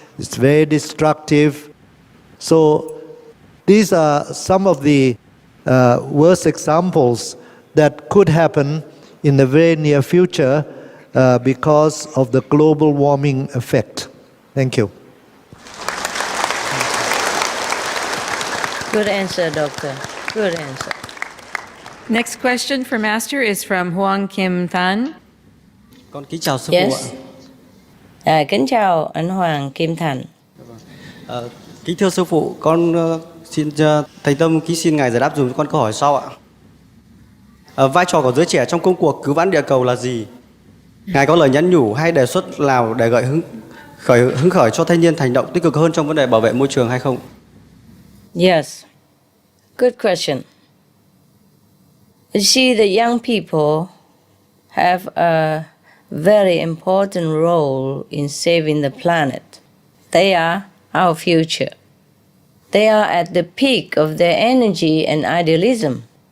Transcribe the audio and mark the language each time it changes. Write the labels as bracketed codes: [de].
[en] It's very destructive. So these are some of the worst examples that could happen in the very near future because of the global warming effect. Thank you. Good answer, Doctor. Good answer. Next question for Master is from Huang Kim Than. [vi] Con kính chào sư phụ [en] Yes. [vi] Kính chào anh Hoàng Kim Thành. ạ. Kính thưa sư phụ, con xin thầy Tâm kính xin ngài giải đáp dùm cho con câu hỏi sau ạ. Vai trò của giới trẻ trong công cuộc cứu vãn địa cầu là gì? Ngài có lời nhắn nhủ hay đề xuất nào để gợi hứng khởi cho thanh niên hành động tích cực hơn trong vấn đề bảo vệ môi trường hay không? [en] Yes. Good question. You see, the young people have a very important role in saving the planet. They are our future. They are at the peak of their energy and idealism.